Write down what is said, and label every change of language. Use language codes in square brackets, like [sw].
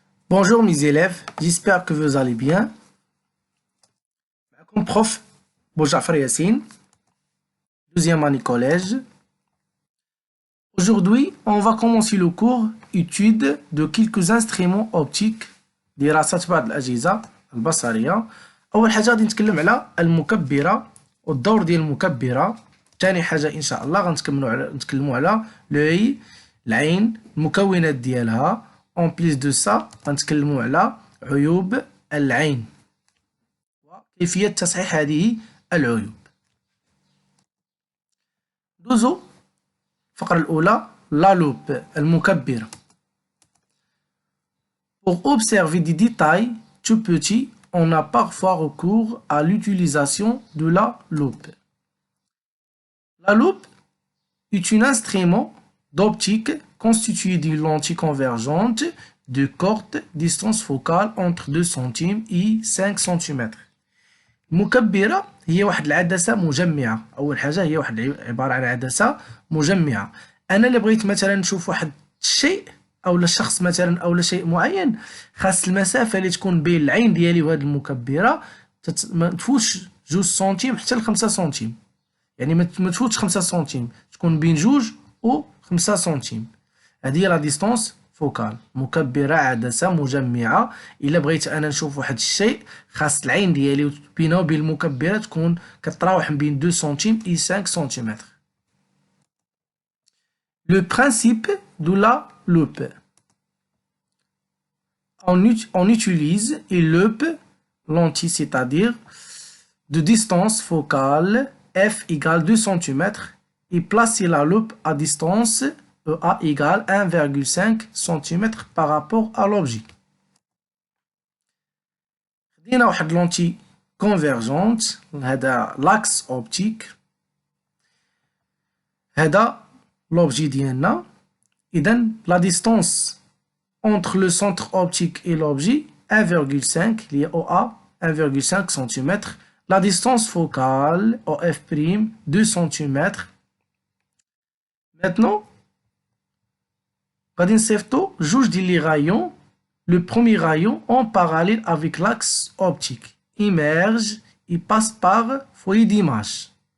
[fr] Bonjour mes élèves, j'espère que vous allez bien. Comme prof Boujafar Yassine, 12e année collège. Aujourd'hui, on va commencer le cours étude de quelques instruments optiques [ar] دراسة بعض الأجهزة البصرية. أول حاجة غادي نتكلم على المكبرة والدور ديال المكبرة. ثاني حاجة إن شاء الله نتكلموا على لوي العين المكونات ديالها. [fr] En plus de ça [ar] غنتكلموا على عيوب العين وكيفية تصحيح هذه العيوب. دوزو الفقرة الأولى لا لوب المكبرة. [fr] Pour observer des détails tout petits, on a parfois recours à l'utilisation de la loupe. La loupe est un instrument d'optique constitué d'une lentille convergente de courte distance focale entre 2 cm et 5 cm. [ar] المكبرة هي واحد العدسة مجمعة. أول حاجة هي عبارة عن عدسة مجمعة. أنا اللي بغيت مثلا نشوف واحد الشيء أو الشخص مثلا أو شيء معين، خاص المسافة اللي تكون بين العين ديالي وهاد المكبرة ما تفوتش 2 سنتيم حتى ل 5 سنتيم. يعني ما تفوتش 5 سنتيم، تكون بين 2 و 5 سنتيم. هذه هي لا ديستونس فوكال. مكبرة عدسة مجمعة. إلا بغيت أنا نشوف واحد الشيء خاص العين ديالي بينها وبين المكبرة تكون كتراوح بين 2 سنتيم و 5 سنتيمتر. [fr] Le principe de la loupe. On utilise une loupe lentille, c'est-à-dire de distance focale f égale 2 cm et placer la loupe à distance EA égale 1,5 cm par rapport à l'objet. [ar] خدينا واحد لونتي كونفيرجونت، هذا لاكس اوبتيك، هذا l'objet ديالنا. إذا [fr] la distance entre le centre optique et l'objet 1,5 [ar] اللي هي [fr] OA 1,5 cm. La distance focale OF' 2 cm. Maintenant [ar] غادي نصيفطو جوج ديال لي رايون. [fr] Le premier rayon en parallèle avec l'axe optique émerge et passe par foyer d'image.